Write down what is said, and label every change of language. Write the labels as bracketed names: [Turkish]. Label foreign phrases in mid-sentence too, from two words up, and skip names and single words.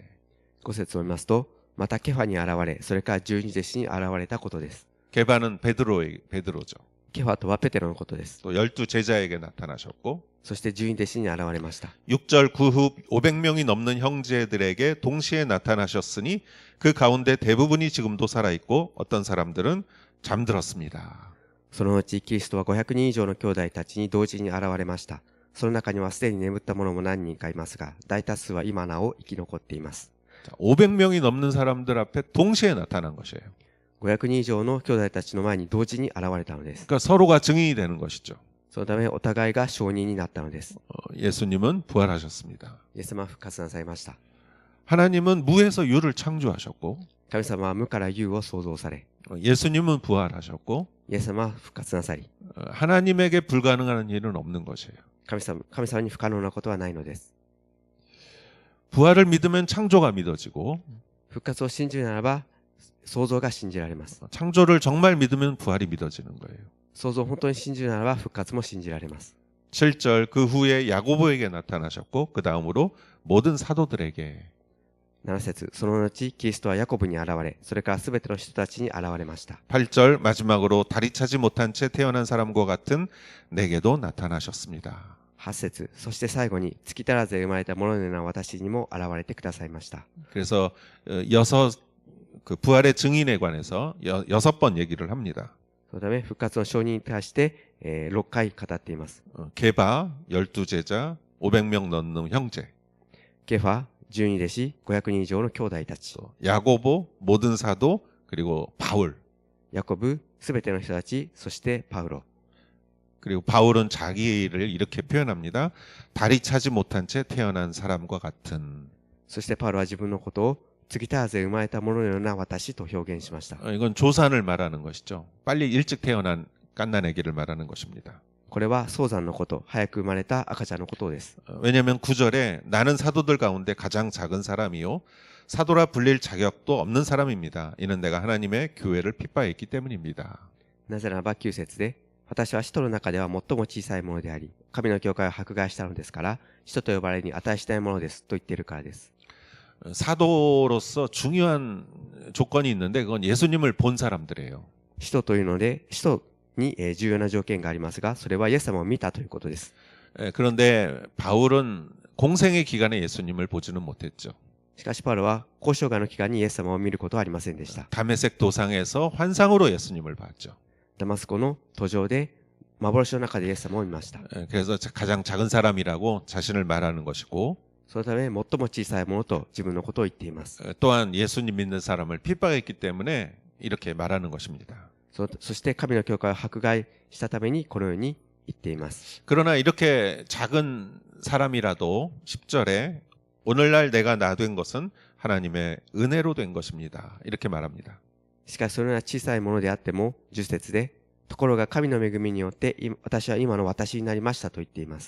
[Japanese] 5 節を見ますと、またケファに現れ、それから12弟子に現れたことです。 [Korean] 게바는 베드로죠. [Japanese] ケファとはペテロのことです。 [Korean] 또 12제자에게 나타나셨고 [Japanese] そして12弟子に現れました。 [Korean] 6절 그 후 500명이 넘는 형제들에게 동시에 나타나셨으니 그 가운데 대부분이 지금도 살아있고 어떤 사람들은 잠들었습니다. [Japanese] そのうちキリストは500人以上の兄弟たちに同時に現れました。その中にはすでに眠った者も何人かいますが、大多数は今なお生き残っています。 [Korean] 자, 500명이 넘는 사람들 앞에 동시에 나타난 것이에요. [Japanese] 500 人以上の兄弟たちの前に同時に現れたのです。 [Korean] 그러니까 서로가 증인이 되는 것이죠. [Japanese] そのためお互いが証人になったのです。 [Korean] 예수님은 부활하셨습니다. [Japanese] イエス様は復活なさいました。 [Korean] 하나님은 무에서 유를 창조하셨고 [Japanese] 神様は無から有を創造され、 [Korean] 예수님은 부활하셨고 [Japanese] イエス様は復活なさり、 [Korean] 하나님에게 불가능한 일은 없는 것이에요. [Japanese] 神様に不可能なことはないのです。 [Korean] 부활을 믿으면 창조가 믿어지고 [Japanese] 復活を信じるならば創造が信じられます。 [Korean] 창조를 정말 믿으면 부활이 믿어지는 거예요. [Japanese] 創造を本当に信じるならば復活も信じられます。 [Korean] 7절 그 후에 야고보에게 나타나셨고 그 다음으로 모든 사도들에게 [Japanese] 7 節その後キリストはヤコブに現れ、それからすべての人たちに現れました。 [Korean] 8절 마지막으로 다리 차지 못한 채 태어난 사람과 같은 내게도 나타나셨습니다. [Japanese] 8 節そして最後に月足らずで生まれた者のような私にも現れてくださいました。 [Korean] 그래서 그 부활의 증인에 관해서 6번 얘기를 합니다. [Japanese] そのため復活の証人に対して、6回語っています。 [Korean] 게바 12제자 500명 넘는 형제 [Japanese] ケファ、12弟子、500人以上の兄弟たち。 [Korean] 야고보 모든 사도 그리고 바울 [Japanese] ヤコブ、すべての人たち、そしてパウロ。 [Korean] 그리고 바울은 자기를 이렇게 표현합니다. 다리 차지 못한 채 태어난 사람과 같은. [Japanese] そしてパウロは自分のことを月足らずで生まれた者のような私と表現しました。 [Korean] 이건 조산을 말하는 것이죠. 빨리 일찍 태어난 갓난아기를 말하는 것입니다. [Japanese] これは早産のこと、早く生まれた赤ちゃんのことです。 [Korean] 왜냐하면 9절에 나는 사도들 가운데 가장 작은 사람이요 사도라 불릴 자격도 없는 사람입니다. 이는 내가 하나님의 교회를 핍박했기 때문입니다. [Japanese] なぜならば9節で、私は使徒の中では最も小さいものであり、神の教会を迫害したのですから、使徒と呼ばれるに値しないものですと言っているからです。 [Korean] 사도로서 중요한 조건이 있는데 그건 예수님을 본 사람들이에요. [Japanese] 使徒というので、使徒に重要な条件がありますが、それはイエス様を見たということです。 [Korean] 그런데 바울은 공생의 기간에 예수님을 보지는 못했죠. [Japanese] しかしパウロは交渉外の期間にイエス様を見ることはありませんでした。 [Korean] 다메섹 도상에서 환상으로 예수님을 봤죠. [Japanese] ダマスコの途上で幻の中でイエス様を見ました。 [Korean] 그래서 가장 작은 사람이라고 자신을 말하는 것이고 [Japanese] そのため最も小さいものと自分のことを言っています。 [Korean] 또한 예수님 믿는 사람을 핍박했기 때문에 이렇게 말하는 것입니다. [Japanese] そして神の教会を迫害したためにこのように言っています。 [Korean] 그러나 이렇게 작은 사람이라도 10절에 오늘날 내가 나 된 것은 하나님의 은혜로 된 것입니다. 이렇게 말합니다. [Japanese] しかしそのような小さいものであっても10節で、ところが神の恵みによって私は今の私になりましたと言っています。